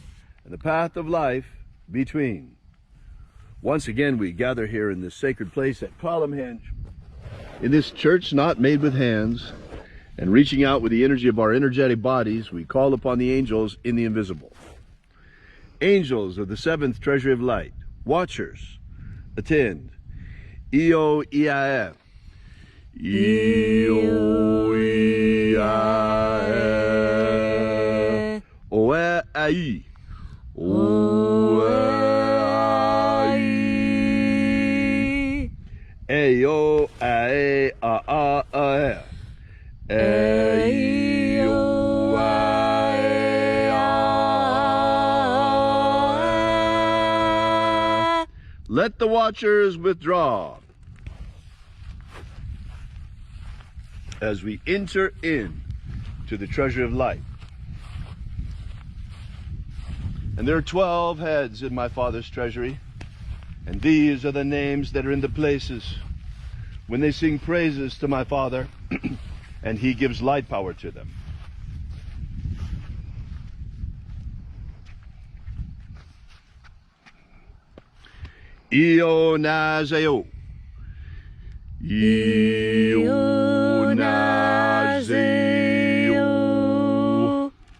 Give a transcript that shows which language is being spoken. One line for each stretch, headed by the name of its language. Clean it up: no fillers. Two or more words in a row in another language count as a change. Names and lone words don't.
English: And the path of life between. Once again, we gather here in this sacred place at Column Hinge, in this church not made with hands, and reaching out with the energy of our energetic bodies, we call upon the angels in the invisible. Angels of the seventh Treasury of Light, watchers, attend. Io Iae. Io Iae. Oe Ai. Oe. Eyo ae a a a e. Eyo ae a Let the watchers withdraw as we enter in to the treasury of light. And there are 12 heads in my Father's treasury, and these are the names that are in the places when they sing praises to my Father, and He gives light power to them. Io naseo. Io naseo.